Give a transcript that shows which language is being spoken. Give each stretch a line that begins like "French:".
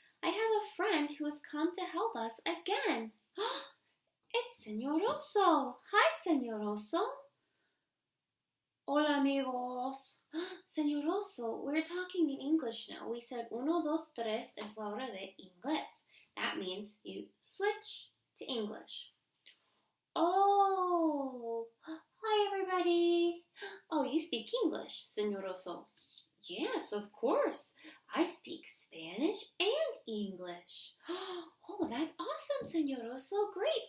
English: I have a friend who has come to help us again. It's Señor Oso. Hi, Señor Oso.
Spanish: Hola, amigos.
English: Señor Oso, we're talking in English now. We said 1, 2, 3
Spanish: es la hora de inglés.
English: That means you switch to English. Oh, hi, everybody. Oh, you speak English, Señor Oso. Yes, of course. I speak Spanish and English. Oh, that's awesome, Señor Oso. Great.